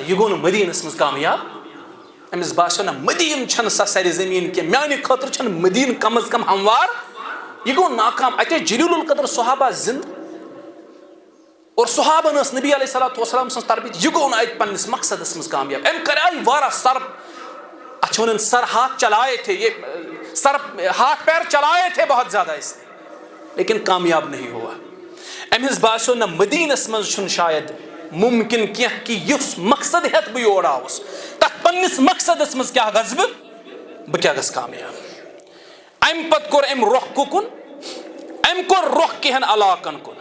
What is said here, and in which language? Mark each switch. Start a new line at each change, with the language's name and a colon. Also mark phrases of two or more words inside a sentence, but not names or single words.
Kashmiri: یہِ گوٚو نہٕ مدیٖنس منٛز کامیاب. أمِس باسیو نہ مدیٖنہ چھنہٕ سۄ سرِ زٔمیٖن کینٛہہ, میانہِ خٲطرٕ چھنہٕ مدیٖنہ کم از کم ہموار. یہِ گوٚو ناکام. اَتہِ ٲسۍ جلیل القدر صحابہ زِندٕ, اور صحابن ٲس نبی
Arabic: علیہ الصلوۃ والسلام
Kashmiri: سٕنٛز تربیت. یہِ گوٚو نہٕ اَتہِ پننِس مقصدس منٛز کامیاب. أمۍ کریٛاے واریاہ اتھ چھِ ونان
Urdu: سر ہاتھ چلائے تھے, یہ سر ہاتھ پیر چلائے تھے بہت زیادہ اس نے, لیکن کامیاب نہیں ہوا.
Kashmiri: أمِس باسیو نہ مدیٖنس منٛز چھُنہٕ شاید ممکن کینٛہہ کہِ یُس مقصد ہٮ۪تھ بہٕ یور آوُس تتھ پننِس مقصدس منٛز کیٛاہ گژھٕ بہٕ کیٛاہ گژھٕ کامیاب. امہِ پتہٕ کوٚر أمۍ رۄخ کُکُن, أمۍ کوٚر رۄخ کینٛہن علاقن کُن.